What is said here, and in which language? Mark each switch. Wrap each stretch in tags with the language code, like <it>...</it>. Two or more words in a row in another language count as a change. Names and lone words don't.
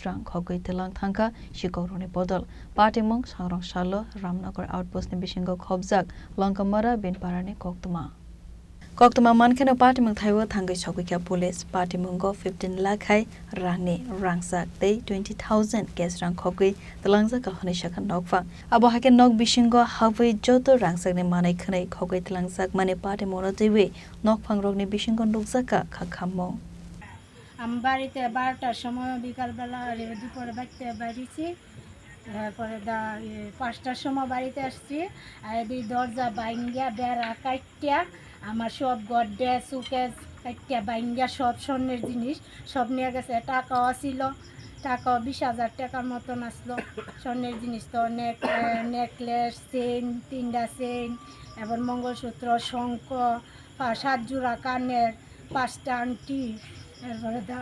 <trp>rank hogoi telang thangka shikoroni bodol party mong sangrong shalo Ramnagar outpost ni bishingo khobjak Longkamara binparani Koktuma mankeno party mong thaiwo thangai sokikya</trp> <en>police party</en> <trp>mongo 15 lakh hai rangni rangsak day 20,000 guest rank hogoi telangsa kalhani shakan nokfang abo hake nok bishingo hawi joto rangsak ni manai khanai hogoi telangsak mane party mono dewe nokfang rogni bishingo nokjaka khakhammo</trp> <bn>আমি বাড়িতে 12টার সময় বিকালবেলা দুপুরে বাড়িতে বেরিয়েছি তারপরে 5টার সময় বাড়িতে আসছি আর এই দরজা ভাঙ্গিয়া বেড়া কাটিয়া আমার সব গড্ডে সুকেস কাটিয়া ভাঙ্গিয়া সব স্বর্ণের জিনিস সব নিয়ে গেছে টাকাও ছিল টাকাও 20,000 টাকার মতন আসলো স্বর্ণের জিনিস তো নেকলেস চেইন 3টা চেইন এবং মঙ্গলসূত্র শঙ্খ 7 জোড়া কানের 5টা আংটি এরপরে</bn>